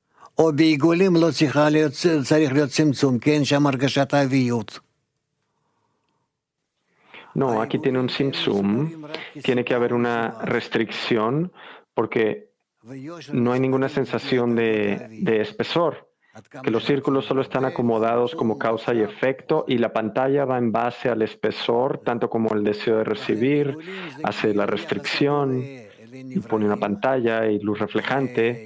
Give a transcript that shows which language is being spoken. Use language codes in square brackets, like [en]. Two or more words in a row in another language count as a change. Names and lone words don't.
[he] או בעיגולים לא צריך להיות צמצום, כי אין שם הרגשת האביות. [es] No, aquí tiene un simsum, tiene que haber una restricción porque no hay ninguna sensación de espesor, que los círculos solo están acomodados como causa y efecto y la pantalla va en base al espesor, tanto como el deseo de recibir, hace la restricción y pone una pantalla y luz reflejante.